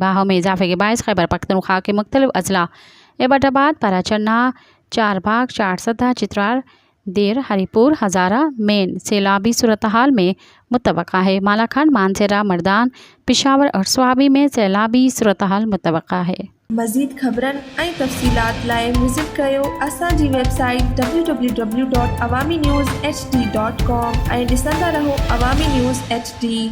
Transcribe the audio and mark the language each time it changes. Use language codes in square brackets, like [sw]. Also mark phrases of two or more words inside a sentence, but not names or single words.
[ur] بہاؤ میں اضافے کے باعث خیبر پختونخوا کے مختلف اضلاع ایبٹ آباد، پراچرنا، چارباغ، چارسدہ، چترال، دیر، ہری پور، ہزارہ مین سیلابی صورتحال میں متوقع ہے۔ مالاکھنڈ، مانسیرا، مردان، پشاور اور سوابی میں سیلابی صورتحال متوقع ہے۔ [sd] مزید خبرن ऐं तफ़सीलात लाइ विज़िट कयो असांजी वेबसाइट www.awamiNewsHD.com ऐं ॾिसंदा रहो अवामी न्यूज़ HD।